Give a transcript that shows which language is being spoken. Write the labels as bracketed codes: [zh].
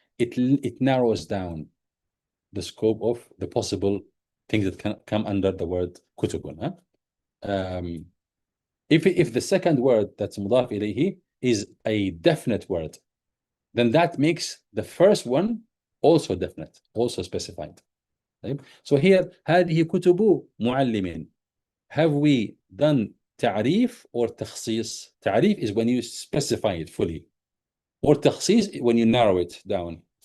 [en] It narrows down the scope of the possible things that can come under the word kutubun. If the second word that's mudaf ilayhi is a definite word, then that makes the first one also definite, also specified. So here, [ar] هذه كتب معلم. [en] Have we done تعريف or تخصيص? تعريف is when you specify it fully, or تخصيص when you narrow it down.